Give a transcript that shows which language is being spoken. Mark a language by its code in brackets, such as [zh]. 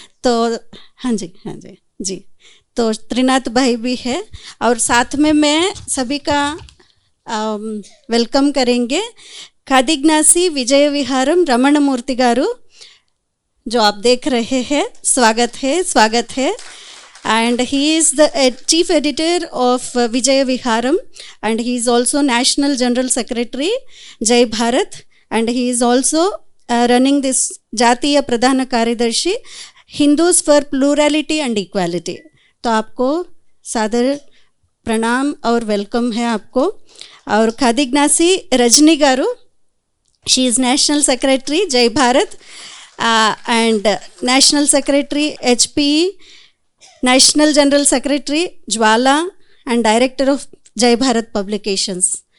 [hi] तो हाँ जी, तो त्रिनाथ भाई भी है। और साथ में मैं सभी का वेलकम करेंगे खादिग्नासी विजय विहारम रमण मूर्ति गारू, जो आप देख रहे हैं। स्वागत है। [en] And he is the chief editor of Vijaya Viharam, and he is also National General Secretary Jai Bharat, and he is also running this Jatiya Pradhana Karyadarshi Hindus for Plurality and Equality. [hi] तो आपको सादर प्रणाम और welcome है आपको। [en] और खादिग्नासी Rajani garu, she is national secretary Jai Bharat and national secretary HPE, national general secretary Jwala and director of Jai Bharat publications.